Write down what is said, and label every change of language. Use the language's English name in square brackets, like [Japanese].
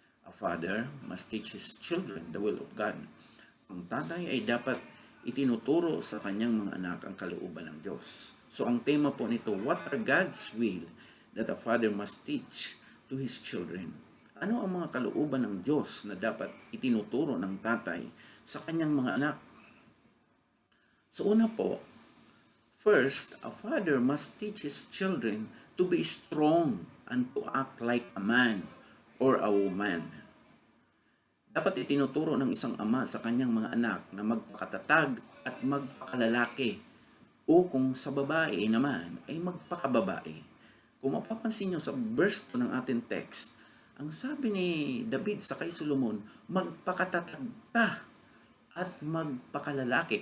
[English] A father must teach his children the will of God. [Filipino] Ang tatay ay dapat itinuturo sa kanyang mga anak ang kalooban ng Diyos. [English] So [Filipino] ang tema po nito, [English] what are God's will that a father must teach to his children? [Filipino] Ano ang mga kalooban ng Diyos na dapat itinuturo ng tatay sa kanyang mga anak? [English] So [Filipino] una po, [English] first, a father must teach his children to be strong and to act like a man or a woman. [Filipino] Dapat itinuturo ng isang ama sa kanyang mga anak na magpakatatag at magpakalalaki, o kung sa babae naman ay magpakababae. Kung mapapansin nyo sa verse 2 ng ating text, ang sabi ni David sa kay Solomon, magpakatatag ka at magpakalalaki.